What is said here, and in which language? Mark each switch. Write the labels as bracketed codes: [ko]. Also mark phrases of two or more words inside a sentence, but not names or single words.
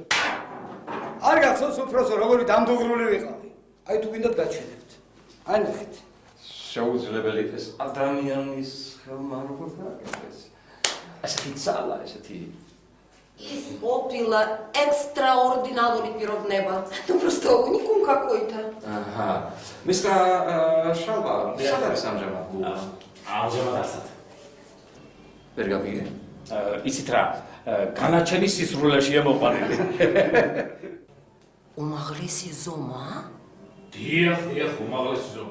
[ka] არ გახსოვს უფროსო როგორი დამდუღრული ვიყავი. აი თუ გინდათ გაჩვენებთ. აი ნახეთ. შეუძლებელი ეს ადამიანის ხელმა როგორ გააკეთეს? ასეთი ძალა, ესეთი ის ყოფილა ექსტრაორდინალური პიროვნება. [ru] Ну просто уникум какой-то. [ka] აჰა. Mr. Shalva, სად არის ამჟამად? ამჟამად ასად. ვერ გავიგე. იცით რა, განაჩენი სისრულეშია მოყვანილი. უმაღლესი ზომა? დიახ, უმაღლესი ზომა.